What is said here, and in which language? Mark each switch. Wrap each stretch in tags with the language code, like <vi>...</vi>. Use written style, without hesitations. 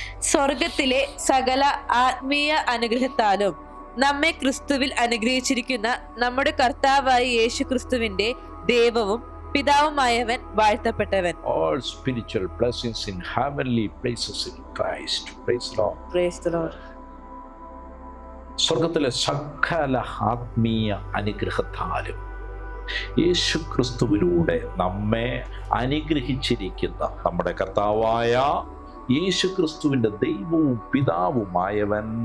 <ml>സ്വർഗത്തിലെ സകല ആത്മീയ അനുഗ്രഹത്താലും നമ്മെ ക്രിസ്തുവിൽ അനുഗ്രഹിച്ചിരിക്കുന്ന നമ്മുടെ കർത്താവായ യേശു ക്രിസ്തുവിന്റെ ദൈവവും പിതാവുമായവൻ വാഴ്ത്തപ്പെട്ടവൻ.</ml> <en>All spiritual blessings in heavenly places in Christ. Praise the Lord. Praise the Lord.</en> <ml>സ്വർഗത്തിലെ സകല ആത്മീയ അനുഗ്രഹത്താലും യേശു ക്രിസ്തുവിലൂടെ നമ്മെ അനുഗ്രഹിച്ചിരിക്കുന്ന നമ്മുടെ കർത്താവായ യേശു ക്രിസ്തുവിന്റെ ദൈവവും പിതാവുമായവൻ</ml>